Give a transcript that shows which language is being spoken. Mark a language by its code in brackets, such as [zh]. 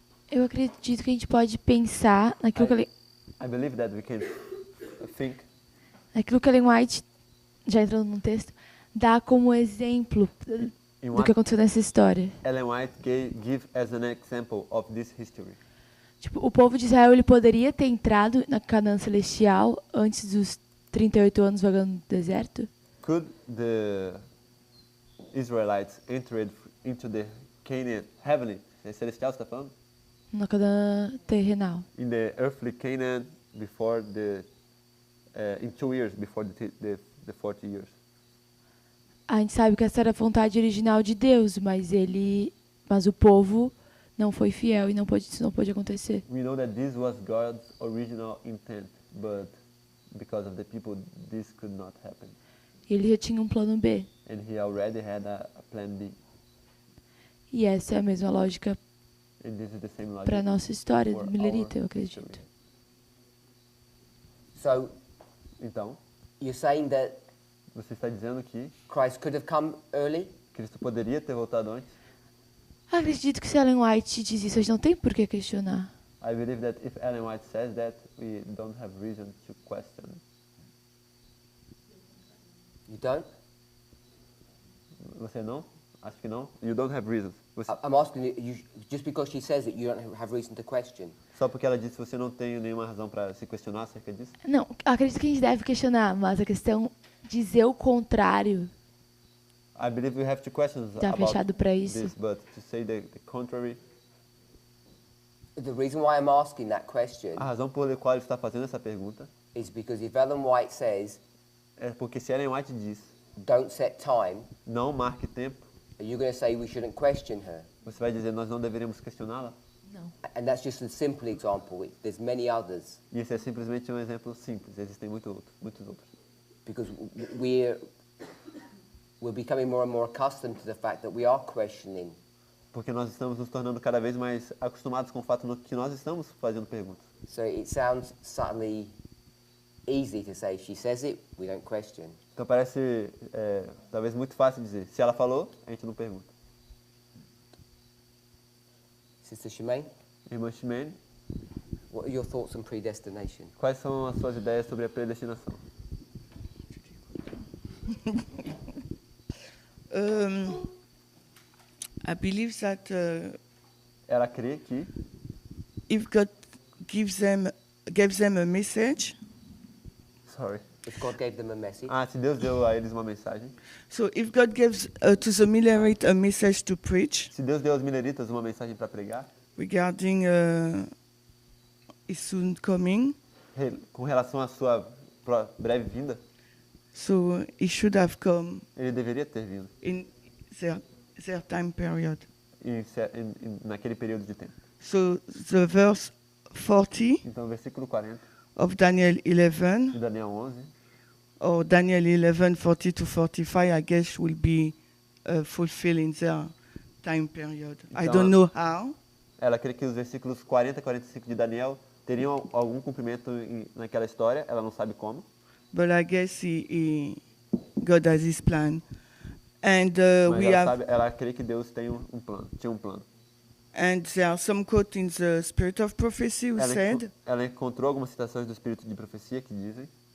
[pt] Eu acredito que a gente pode pensar naquilo que [en] I believe that we can think [pt] naquilo que Ellen White, já entrando no texto, dá como exemplo [en] in [pt] do que aconteceu nessa história. [en] Ellen White give as an example of this history. [pt] Tipo, o povo de Israel ele poderia ter entrado na Canaã Celestial antes dos 38 anos vagando no deserto? [en] Could the Israelites entered into the Canaan heavenly, [pt] celestial você está falando? Na Canaã terrenal. [en] In the earthly Canaan before in 2 years before the 40 years. [pt] A gente sabe que essa era a vontade original de Deus, mas o povo não foi fiel e isso não pôde acontecer. [en] We know that this was God's original intent, but because of the people, this could not happen. [pt] E ele já tinha um plano B. [en] And he already had a plan B. [pt] E essa é a mesma lógica [en] And this is the same logic [pt] para a nossa história [en] for [pt] do Millerita, eu [en] our [pt] acredito. [en] history. So, [pt] Então, [en] you're saying that [pt] você está dizendo que [en] Christ could have come early? [pt] Cristo poderia ter voltado antes? Acredito que se Ellen White diz isso, a gente não tem por que questionar. [en] I believe that if Ellen White says that, we don't have reason to question. You don't? [pt] Você não? Acho que não. [en] You don't have reasons. I'm asking you, just because she says it, you don't have reason to question. [pt] Só porque ela disse você não tem nenhuma razão para se questionar acerca disso? Não, acredito que a gente deve questionar, mas a questão de dizer o contrário [en] I believe we have to question [pt] tá fechado para isso. [en] this, but to say the contrary. The reason why I'm asking that question [pt] A razão por qual ele está fazendo essa pergunta [en] is because if Ellen White says, [pt] é porque se Ellen White diz [en] don't set time, [pt] não marque tempo, [en] are you going to say we shouldn't question her? [pt] você vai dizer nós não deveríamos questioná-la? Não. [en] And that's just a simple example. There's many others. [pt] E esse é simplesmente um exemplo simples. Existem muitos outros. [en] Because we're becoming more and more accustomed to the fact that we are questioning. [pt] Porque nós estamos nos tornando cada vez mais acostumados com o fato que nós estamos fazendo perguntas. [en] So it sounds subtly easy to say, she says it, we don't question. [pt] Então parece talvez muito fácil dizer. Se ela falou, a gente não pergunta. [en] Sister Shemaine, [pt] Irmã Ximene, [en] what are your thoughts on predestination? [pt] quais são as suas ideias sobre a predestinação? [en] I believe that [pt] Ela crê que [en] if God gives them a message, If God gave them a message, [pt] se Deus deu a eles uma mensagem, [en] so if God gives to the Millerite a message to preach [pt] se Deus deu aos mineritas uma mensagem para pregar, [en] regarding His soon coming, [pt] com relação à sua breve vinda, [en] so He should have come [pt] ele deveria ter vindo [en] in their time period. [pt] naquele período de tempo. [en] So the verse 40 [pt] Então, versículo 40 [en] of Daniel 11, [pt] de Daniel 11, [en] or Daniel 11, 40 to 45, I guess will be fulfilled in their time period. I don't know how, [pt] ela crê que os versículos 40 e 45 de Daniel teriam algum cumprimento naquela história, ela não sabe como, [en] but I guess God has His plan. And [pt] mas ela crê que Deus tinha um plano. [en] And there are some quotes in the Spirit of Prophecy who said [pt] Ela encontrou algumas citações do Espírito de Profecia que dizem